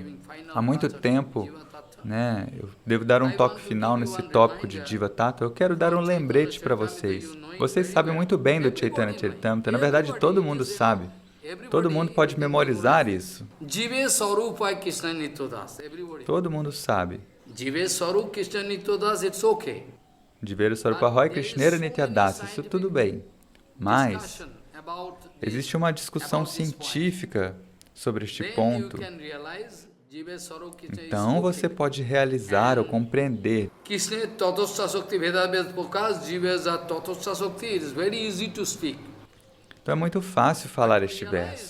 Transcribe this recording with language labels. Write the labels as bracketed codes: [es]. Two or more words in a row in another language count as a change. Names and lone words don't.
[pt] Há muito tempo, eu devo dar um toque final nesse tópico de Jiva Tattva. Eu quero dar um lembrete para vocês. Vocês sabem muito bem do Chaitanya Charitamrita. Na verdade, todo mundo sabe. Todo mundo pode memorizar isso. Todo mundo sabe. [bn] জীবে স্বরূপ কৃষ্ণ নিত্যদাস, [en] it's okay. [bn] জীবে স্বরূপ রয় কৃষ্ণের নিত্যদাস, [pt] isso tudo bem. Mas existe uma discussão científica sobre este ponto. Então você pode realizar ou compreender. Então é muito fácil falar este verso.